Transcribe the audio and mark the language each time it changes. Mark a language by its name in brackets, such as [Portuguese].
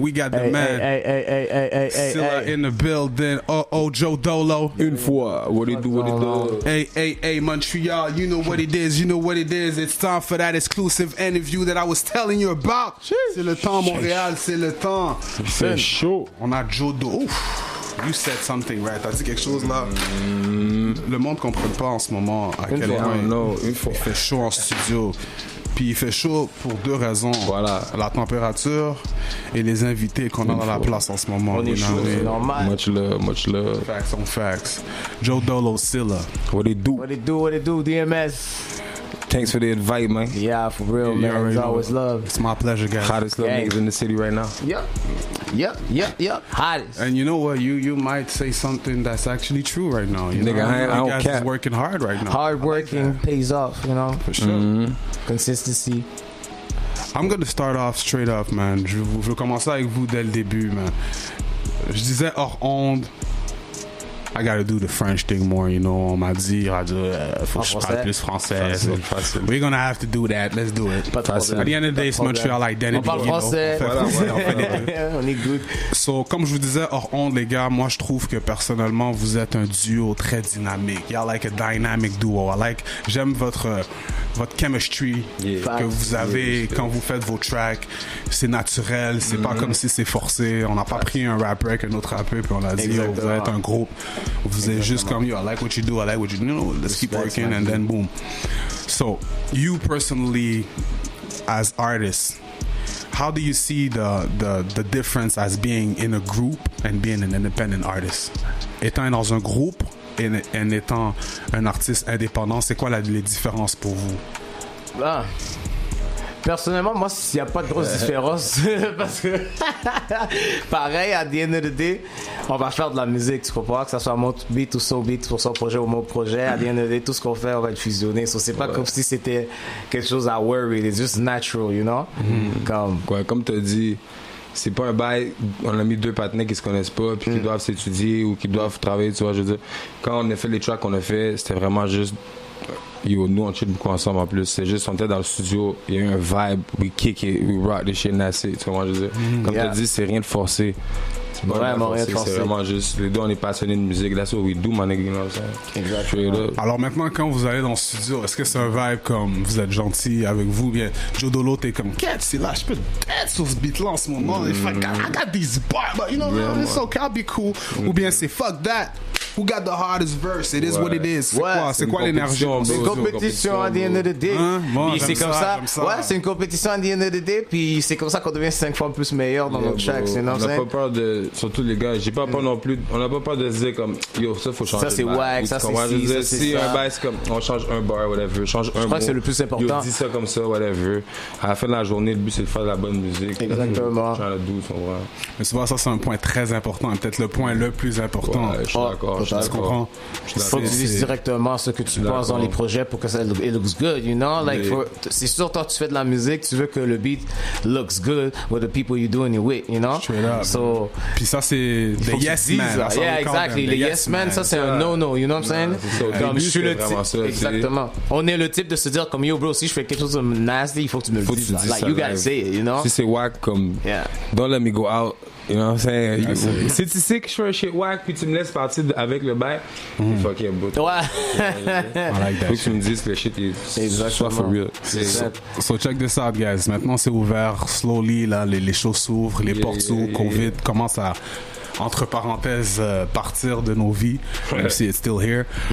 [English] We got the man. Silla in the building. Joe Dolo. [French] Une fois. [English] What it do? Hey, Montreal, you know what it is. You know what it is. It's time for that exclusive interview that I was telling you about. [French] C'est le temps, Montréal. C'est le temps. C'est chaud. On a Joe Dolo. [English] You said something, right? [French] T'as dit quelque chose là. Le monde ne comprend pas en ce moment à quel point il fait chaud en studio. Puis il fait chaud pour deux raisons. Voilà. La température et les invités qu'on a dans la place en ce moment. On est chaud, c'est normal. [English] Much love. Facts on facts. Joe Dolo, Silla. What it do, DMS. Thanks for the invite, man. Yeah, for real, man. It's always love. It's my pleasure, guys. Hottest little niggas in the city right now. Yep. Hottest. And you know what? You might say something that's actually true right now. You Nigga, know? I don't guys care. is working hard right now. Hard working pays off, you know. For sure. Consistency. I'm gonna start off straight up, man. [French] Je veux commencer avec vous dès le début, man. Je disais hors onde, [English] I gotta do the French thing more, you know. [French] On m'a dit, faut que je parle plus français. Facile. [English] We're gonna have to do that. Let's do it. [French] Pas de problème. [English] At the end of the day, it's Montreal identity. [French] On parle français. On est good. So, comme je vous disais hors onde, les gars, moi je trouve que personnellement vous êtes un duo très dynamique. [English] Y'all like a dynamic duo. [French] J'aime votre chemistry que vous avez quand vous faites vos tracks. C'est naturel, c'est pas comme si c'est forcé. On n'a pas pris un rapper avec un autre rappeur puis on a dit vous êtes un groupe. Vous êtes juste comme [English] I like what you do, I like what you do. You know, let's keep working and then boom. So, you personally, as artists, how do you see the difference as being in a group and being an independent artist? [French] Étant dans un groupe et étant un artiste indépendant, c'est quoi les différences pour vous? Personnellement, moi, il n'y a pas de grosse différence parce que, pareil, à [English] the end of the day, [French] on va faire de la musique, tu comprends? Que ça soit mon beat ou son beat pour son projet ou mon projet, à [English] the end of the day, [French] tout ce qu'on fait, on va être fusionné. So, c'est pas comme si c'était quelque chose à worry, [English] it's just natural, you know? [French] Comme tu as dit, c'est pas un bail, on a mis deux partenaires qui se connaissent pas, puis qui doivent s'étudier ou qui doivent travailler, tu vois, je veux dire. Quand on a fait les tracks qu'on a fait, c'était vraiment juste. Nous on chill beaucoup ensemble en plus. C'est juste on était dans le studio, il y a eu un vibe, [English] we kick it, we rock this shit and that's it. [French] Tu vois, je veux dire. Comme tu as dit, c'est rien de forcé. C'est vraiment rien de forcé. C'est vraiment juste, les deux on est passionnés de musique. [English] That's what we do, my nigga, you know what I'm saying? [French] Exactement. Alors maintenant, quand vous allez dans le studio, est-ce que c'est un vibe comme vous êtes gentil avec vous? Bien, Joe Dolo, t'es comme, c'est là, je peux être sur ce beat-là en ce moment. [English] I got these bars, but you know, it's okay, I'll be cool. [French] Ou bien c'est [English] fuck that. Who got the hardest verse? It is what it is. [French] C'est quoi l'énergie? C'est une compétition [English] at the end of the day. [French] Bon, puis c'est comme ça. Ouais, c'est une compétition [English] at the end of the day. [French] Puis c'est comme ça qu'on devient 5 fois plus meilleur dans notre tracks. On n'a pas peur de. Surtout les gars, j'ai pas peur non plus. On n'a pas peur de se dire comme yo, ça faut changer. Ça c'est wack, ça c'est si un bail c'est comme on change un bar, whatever. Change un mot. Je crois que c'est le plus important. Yo, dis ça comme ça, whatever. À la fin de la journée, le but c'est de faire de la bonne musique. Exactement. Mais souvent, ça c'est un point très important. Peut-être le point le plus important. Je suis d'accord. Tu comprends? Faut que tu dises directement ce que tu penses dans les projets pour que ça [English] it looks good, you know? [French] Like, c'est sûr, toi, tu fais de la musique, tu veux que le beat [English] looks good with the people you're doing it with, you know? Straight up. So, [French] puis ça, c'est the yes man. [English] Yeah, exactly. The yes man, [French] ça, c'est un [English] no-no, you know what I'm saying? [French] Comme je suis le type. Exactement. On est le type de se dire, comme yo, bro, si je fais quelque chose de nasty, il faut que tu me le dises. [English] Like, you gotta say it, you know? [French] Si c'est wack, comme, [English] don't let me go out. You know what I'm saying? [French] Si tu sais que je fais un shit wack puis tu me laisses partir avec le bail, t'es fucking bout. Ouais. Faut que tu me dises que le shit est soit [English] for real. So check this out, guys. [French] Maintenant, c'est ouvert. [English] Slowly, [French] là, les choses s'ouvrent, les portes s'ouvrent. Covid commence à, entre parenthèses, partir de nos vies, même si [English] it's still here.